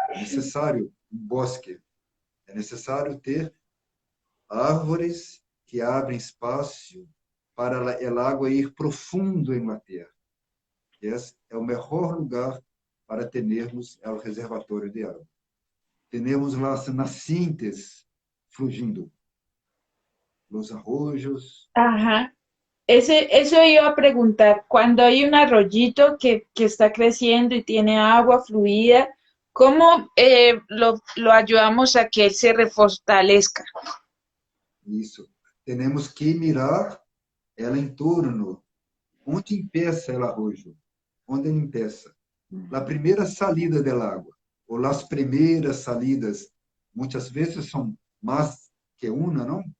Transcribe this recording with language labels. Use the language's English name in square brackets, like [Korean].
[Portuguese] É necessário um bosque. É necessário ter árvores que abrem espaço para a água ir profundo em la terra. Esse é o melhor lugar para termos o reservatório de água. Temos as nascentes fluindo, os arroyos. Ajá. [Spanish] Eso iba a preguntar, cuando hay un arroyito que está creciendo y tiene agua fluida, ¿cómo lo ayudamos a que se refortalezca? [Portuguese] Isso. Temos que mirar ela em torno. Onde empieza o arroyo? Onde ele empieza? A primeira salida da água, ou as primeiras salidas, muitas vezes são mais que uma, não?